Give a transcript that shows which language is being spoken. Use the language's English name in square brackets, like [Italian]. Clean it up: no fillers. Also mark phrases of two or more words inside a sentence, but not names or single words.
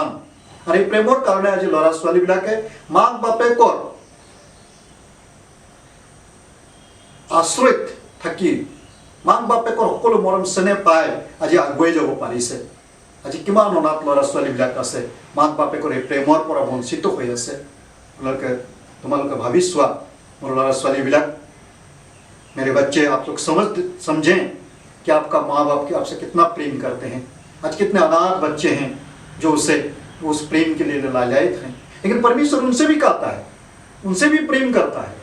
[Assamese] আৰু এই প্ৰেমৰ কাৰণে আজি ল'ৰা ছোৱালীবিলাকে মাক বাপেকৰ আশ্ৰয়ত থাকি মাক বাপেকৰ সকলো মৰম চেনেহ পাই আজি আগুৱাই যাব পাৰিছে। আজি কিমান অনাথ ল'ৰা ছোৱালীবিলাক আছে মাক বাপেকৰ এই প্ৰেমৰ পৰা বঞ্চিত হৈ আছে। তোমালোকে ভাবি চোৱা মোৰ ল'ৰা ছোৱালী বিলাক, [Hindi] मेरे बच्चे आप लोग समझें कि आपका माँ बाप के आपसे कितना प्रेम करते हैं। आज कितने अनाथ बच्चे हैं जो उसे उस प्रेम के लिए लालायित हैं, लेकिन परमेश्वर उनसे भी कहता है, उनसे भी प्रेम करता है।